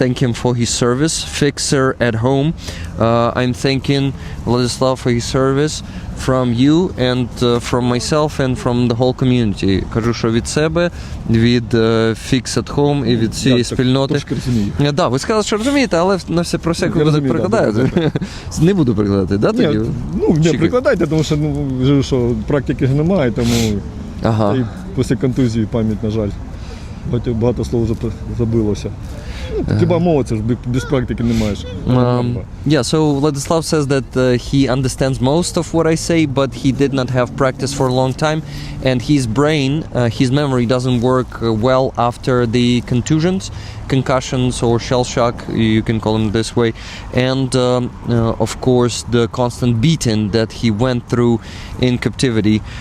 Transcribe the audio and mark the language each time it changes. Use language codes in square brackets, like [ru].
[en] Thank him for his service. Fixer at home. I'm thanking Vladislav for his service from you and from myself and from the whole community. [uk] Кажу, що від себе, від Fix at Home і від всієї спільноти. Трошки розумію. Да, ви сказали, що розумієте, але на все про всяку розумію, перекладаю. Не буду перекладати, да, тоді? Не прикладайте, тому що практики ж немає, тому і після контузії пам'ять, на жаль, багато слов вже забилося. Хіба мова, це ж без практики не маєш. [en] Yeah, so Vladislav says that he understands most of what I say, but he did not have practice for a long time, and his brain, his memory doesn't work well after the concussions or shell shock, you can call them this way, and of course the constant beating that he went through in captivity.